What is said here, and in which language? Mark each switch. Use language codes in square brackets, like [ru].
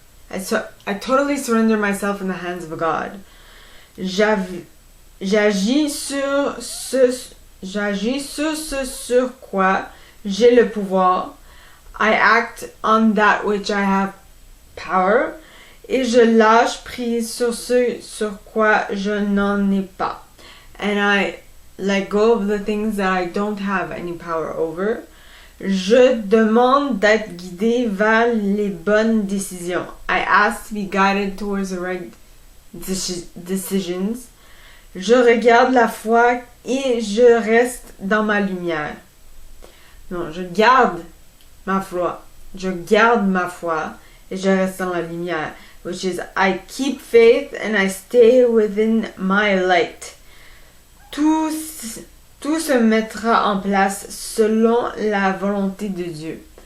[en] I totally surrender myself in the hands of God. [fr] J'agis sur ce sur quoi j'ai le pouvoir. [en] I act on that which I have power. [fr] Et je lâche prise sur ce sur quoi je n'en ai pas. [en] And I let go of the things that I don't have any power over. [fr] Je demande d'être guidé vers les bonnes décisions. [en] I ask to be guided towards the right decisions. [fr] Je regarde la foi et je reste dans ma lumière. Non, je garde ma foi. Je garde ma foi et je reste dans la lumière. [en] Which is, I keep faith and I stay within my light. [fr] Tout se mettra en place selon la volonté de Dieu.